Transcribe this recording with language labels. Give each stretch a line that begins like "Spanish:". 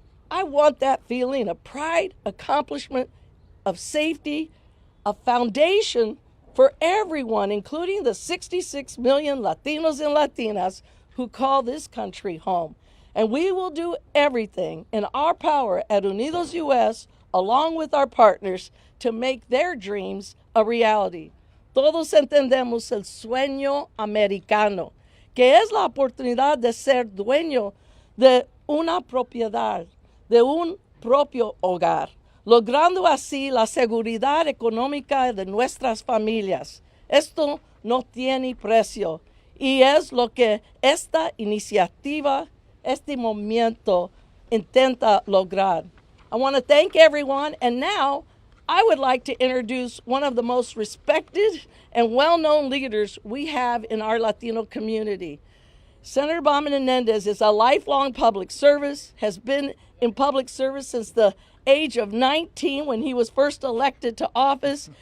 English: I want that feeling of pride, accomplishment, of safety, a foundation for everyone, including the 66 million Latinos and Latinas who call this country home. And we will do everything in our power at UnidosUS, along with our partners, to make their dreams a reality.
Spanish: Todos entendemos el sueño americano, que es la oportunidad de ser dueño de una propiedad, de un propio hogar, logrando así la seguridad económica de nuestras familias. Esto no tiene precio y es lo que esta iniciativa, este movimiento intenta lograr.
English: I want to thank everyone, and now I would like to introduce one of the most respected and well-known leaders we have in our Latino community. Senator Bob Menendez is a lifelong public service, has been in public service since the age of 19 when he was first elected to office.